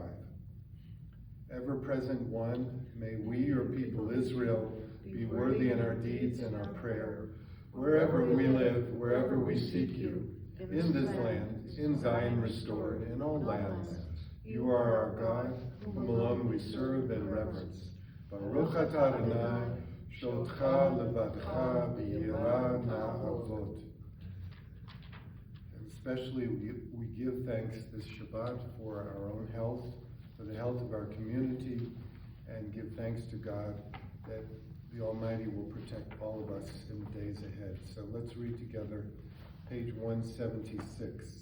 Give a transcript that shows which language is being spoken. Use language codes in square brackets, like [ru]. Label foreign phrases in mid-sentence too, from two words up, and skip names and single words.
[en] Ever-present one, may we, your people Israel, be worthy in our deeds and our prayer, wherever we live, wherever we seek you, in this land, in Zion restored, in all lands. You are our God, whom alone we serve and reverence. [he] ברוך אתה אדני, שאותך לבדך ביראה נעבוד. [en] And especially we give thanks this Shabbat for our own health, for the health of our community, and give thanks to God that the Almighty will protect all of us in the days ahead. So let's read together page 176.